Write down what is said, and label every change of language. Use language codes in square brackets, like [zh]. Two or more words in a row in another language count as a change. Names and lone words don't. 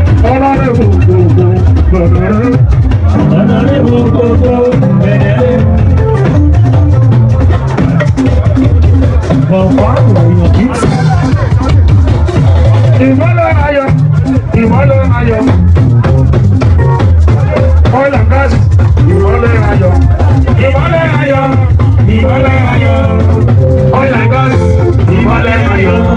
[yo] Ọ̀rọ̀ rẹ̀ wò gbogbo, ọ̀rọ̀ rẹ̀, ọ̀rọ̀ rẹ̀ wò gbogbo, ẹ̀rẹ̀. Ọ̀pọ̀ àwọn èèyàn kì í sọ. Ìmọ́lẹ̀ ayọ̀, ìmọ́lẹ̀ ayọ̀. [en] Oil and gas, [yo] ìmọ́lẹ̀ ayọ̀. Ìmọ́lẹ̀ ayọ̀, ìmọ́lẹ̀ ayọ̀. [en] Oil and gas, [yo] ìmọ́lẹ̀ ayọ̀.